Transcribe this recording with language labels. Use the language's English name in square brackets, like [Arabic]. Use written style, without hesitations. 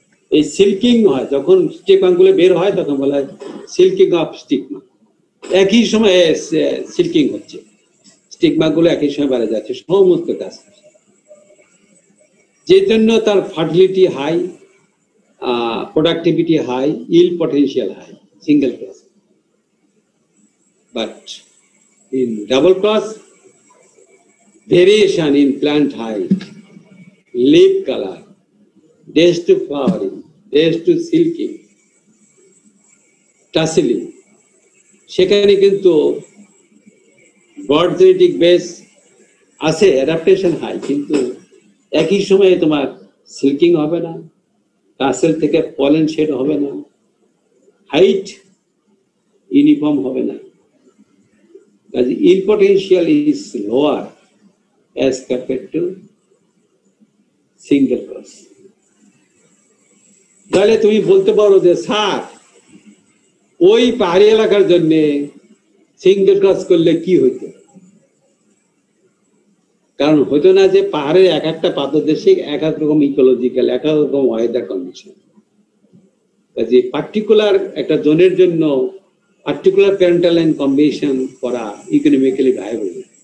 [Bangla] এই সিল্কিং হয় যখন স্টিগমাগুলো বের হয় তখন বলা হয় সিল্কিং অফ স্টিগমা। একই সময় সিল্কিং হচ্ছে, স্টিগমাগুলো একই সময় বেড়ে যাচ্ছে সমস্ত গাছ, যে জন্য তার fertility high, [English] productivity high, yield potential high, single cross. But in double cross, variation in plant height, leaf color, days to flowering, days to silking, [Bangla] tasseling, সেখানে কিন্তু ব্রড জেনেটিক বেস আছে, অ্যাডাপ্টেশন হাই, কিন্তু একই সময়ে তোমার সিল্কিং হবে না, tassel থেকে পলেন শেড হবে না, হাইট ইউনিফর্ম হবে না, কাজে [English] yield potential is lower as compared to single cross. [Bangla] তাহলে তুমি বলতে পারো যে স্যার ওই পাহাড়ি এলাকার জন্য সিঙ্গেল ক্রস করলে কি হইতো? কারণ হইতো না যে পাহাড়ের এক একটা পাদদেশে এক এক রকম ইকোলজিক্যাল, এক এক রকম ওয়েদার কন্ডিশন, কাজে পার্টিকুলার একটা জোনের জন্য পার্টিকুলার প্যারেন্টাল লাইন কম্বিনেশন করা ইকোনমিক্যালি ভায়াবল।